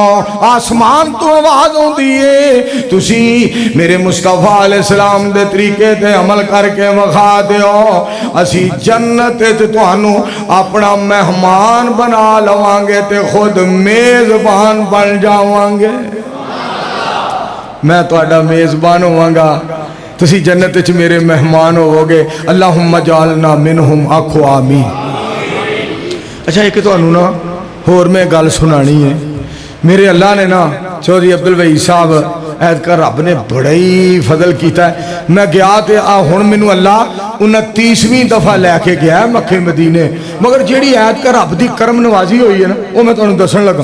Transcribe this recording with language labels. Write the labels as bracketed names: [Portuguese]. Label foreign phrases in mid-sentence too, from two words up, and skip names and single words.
[Punjabi] اسمان تو آواز آؤندی ہے تسی میرے مصطفیٰ علیہ السلام دے طریقے تے عمل کر کے وکھا دیو، اسی جنت چ تہانوں اپنا مہمان بنا لواں گے تے خود میزبان بن جاواں گے. میں تہاڈا میزبان ہوواں گا، تسی جنت چ میرے مہمان ہووو گے. [Arabic] اللهم اجعلنا منهم, [Punjabi] آکھو آمین. اچھا اک تہانوں نا ہور میں گل سنانی ہے. [Urdu] میرے اللہ نے نا چوہدری عبدالوحید صاحب ایتکا رب نے بڑا ہی فضل کیا ہے. [Punjabi] میں گیا تو ہن مینوں اللہ 29ویں دفعہ لے کے گیا مکے مدینے، مگر جیہڑی ایتکا رب کی کرم نوازی ہوئی ہے نا وہ میں تہانوں دسن لگا.